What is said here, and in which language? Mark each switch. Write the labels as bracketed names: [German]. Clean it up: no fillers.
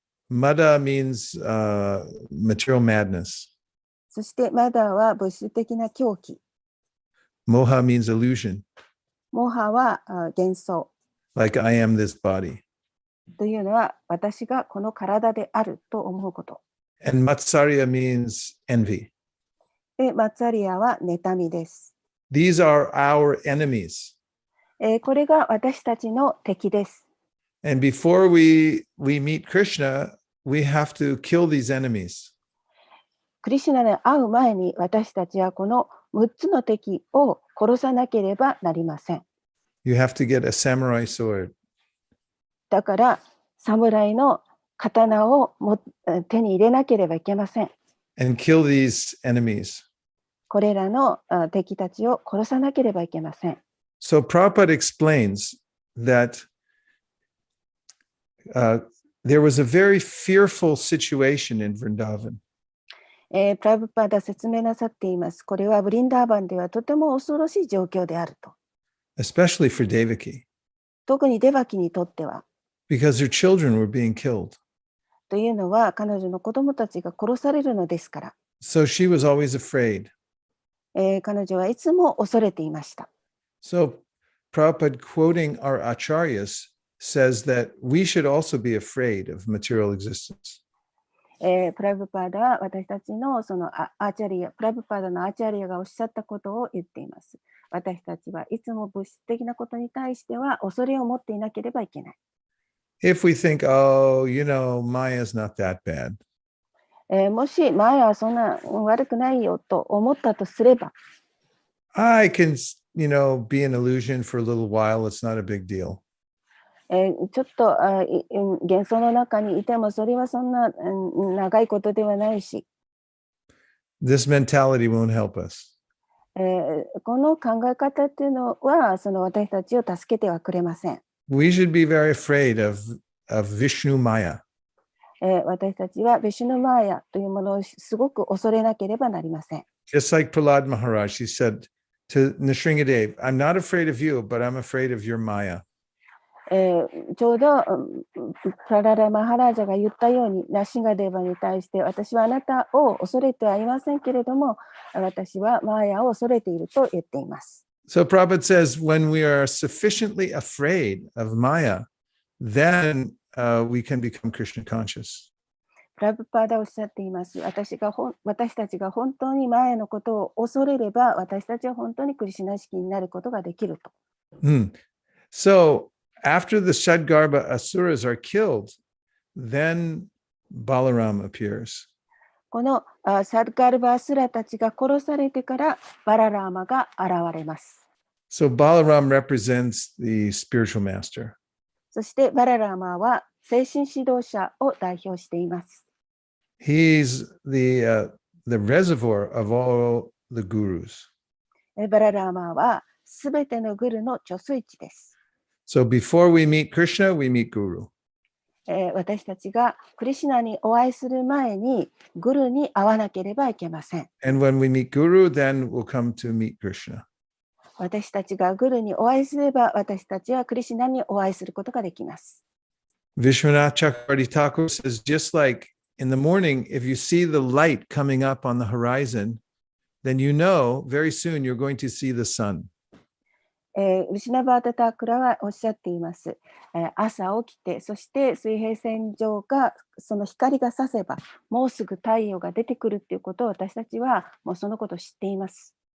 [English] Mada means material madness. [Japanese] そしてマダは物質的な狂気。 [English] Moha means illusion. [Japanese] モハは幻想。 [English] Like I am this body. [Japanese] というのは私がこの体であると思うこと。 [English] And Matsarya means envy. [Japanese] で、マツァリアは妬みです。 [English] These are our enemies. [Japanese] これが私たちの敵です。 [English] And before we meet Krishna, we have to kill these enemies. [Japanese] クリシュナに会う前に私たちはこの6つの敵を殺さなければなりません。 [English] You have to get a samurai sword. [Japanese] だから侍の刀を手に入れなければいけません。 [English] And kill these enemies. [Japanese] これらの敵たちを殺さなければいけません。 [English] So Prabhupada explains that there was a very fearful situation in Vrindavan. [Japanese] プラブパダ説明なさっています。これはブリンダーバンではとても恐ろしい状況であると。 [English] Especially for Devaki. [Japanese] 特にデバキにとっては。 [English] Because her children were being killed. [Japanese] というのは彼女の子供たちが殺されるのですから。 [English] So she was always afraid. [Japanese] 彼女はいつも恐れていました。 [English] So Prabhupada, quoting our acharyas, says that we should also be afraid of material existence. [Japanese] プラブパダは私たちのそのプラブパダのアーチャリアがおっしゃったことを言っています。私たちはいつも物質的なことに対しては恐れを持っていなければいけない。 [English] If we think, oh, Maya is not that bad. [Japanese] もしマヤはそんな悪くないよと思ったとすれば、 [English] I can, be an illusion for a little while. It's not a big deal. [Japanese] ちょっと幻想の中にいてもそれはそんな長いことではないし、 [English] This mentality won't help us. [Japanese] この考え方っていうのはその私たちを助けてはくれません。 [English] We should be very afraid of Vishnu Maya. [Japanese] 私たちはヴィシュヌマーヤというものをすごく恐れなければなりません。 [English] Just like Prahlad Maharaj, he said to Nrsingadev, I'm not afraid of you, but I'm afraid of your Maya. [Japanese] ちょうどプラララ・マハラージャが言ったように、ナシンガデーバに対して私はあなたを恐れてはいませんけれども、私はマーヤを恐れていると言っています。 [English] So Prabhupada says, when we are sufficiently afraid of Maya, then we can become Krishna conscious. [Japanese] プラブパーダおっしゃっています。私たちが本当にマーヤのことを恐れれば、私たちは本当にクリシュナ意識になることができると。 [English] So, after the Shadgarbha Asuras are killed, then Balaram appears. [Japanese] このサルカルバースラたちが殺されてからバララーマが現れます。 [English] So Balaram represents the spiritual master. [Japanese] そしてバララーマは精神指導者を代表しています。 [English] He's the reservoir of all the gurus. [Japanese] バララーマはすべてのグルの貯水池です。 [English] So before we meet Krishna, we meet Guru. [Japanese] 私たちがクリシュナにお会いする前にグルに会わなければいけません。 [English] And when we meet Guru, then we'll come to meet Krishna. [Japanese] 私たちがグルにお会いすれば、私たちはクリシュナにお会いすることができます。 [English] Vishwanath Chakravarti Thakur says, just like in the morning, if you see the light coming up on the horizon, then you know very soon you're going to see the sun. [Japanese] ウィシュナバータ・タークラはおっしゃっています。朝起きて、そして水平線上がその光が差せば、もうすぐ太陽が出てくるっていうことを私たちはもうそのことを知っています。